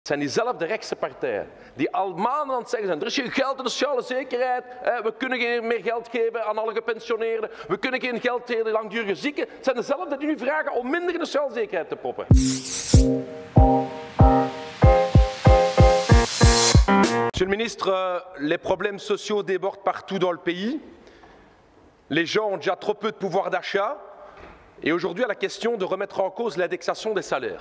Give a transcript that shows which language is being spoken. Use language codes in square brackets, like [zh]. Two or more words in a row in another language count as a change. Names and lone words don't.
[nl] Het zijn diezelfde rechtse partijen die al maanden aan het zeggen zijn, er is geen geld in de sociale zekerheid, we kunnen geen meer geld geven aan alle gepensioneerden, we kunnen geen geld geven aan langdurige zieken. Het zijn dezelfde die nu vragen om minder in de sociale zekerheid te proppen. [fr] Monsieur le ministre, les problèmes sociaux débordent partout dans le pays. Les gens ont déjà trop peu de pouvoir d'achat. Et aujourd'hui, à la question de remettre en cause l'indexation des salaires.